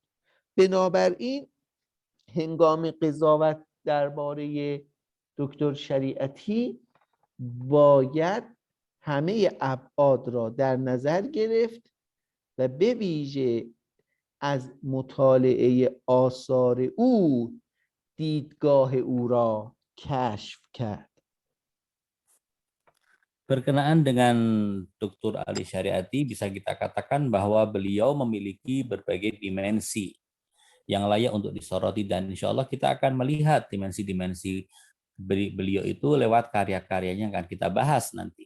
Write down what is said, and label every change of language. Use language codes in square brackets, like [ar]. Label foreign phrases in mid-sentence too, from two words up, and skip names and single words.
[fa] بنابراین هنگام قضاوت درباره دکتر شریعتی باید همه ابعاد را در نظر گرفت و به ویژه از مطالعه آثار او دیدگاه او را کشف کرد. [id] Berkenaan dengan Dr. Ali Syariati, bisa kita katakan bahwa beliau memiliki berbagai dimensi yang layak untuk disoroti, dan [ar] إن شاء الله [id] kita akan melihat dimensi-dimensi beliau itu lewat karya-karyanya yang akan kita bahas nanti.